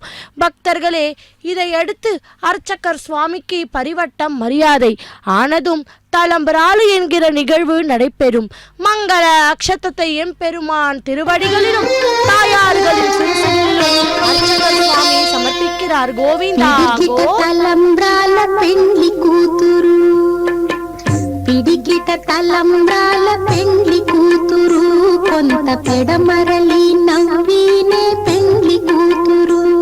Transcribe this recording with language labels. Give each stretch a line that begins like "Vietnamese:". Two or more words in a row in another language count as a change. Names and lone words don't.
Tamil: பக்தர்களே, இதையடுத்து அர்ச்சகர் சுவாமிக்கு பரிவட்டம் மரியாதை ஆனதும் தலம்பராளு என்கிற நிகழ்வு நடைபெறும். மங்கள அக்ஷதத்தை எம்பெருமான் திருவடிகளிலும் தாயார்களின் அர்ச்சகர் சுவாமி சமர்ப்பிக்கிறார். கோவிந்தா
Telugu: తలంబ్రాల పెండ్లి కూతురు, పిడికిట తలంబ్రాల పెండ్లి కూతురు, కొంత పెడమరలి నవ్వినే పెండ్లి కూతురు.